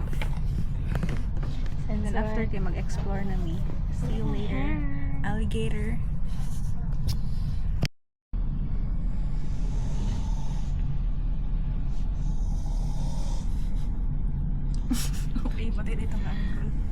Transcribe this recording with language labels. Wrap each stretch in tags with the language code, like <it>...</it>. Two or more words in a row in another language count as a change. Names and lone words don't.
<ceb>And then after kay mag-explore na mi.</ceb> <en>See you later. Alligator.</en> <tl>Okay, pati dito nga ang group.</tl>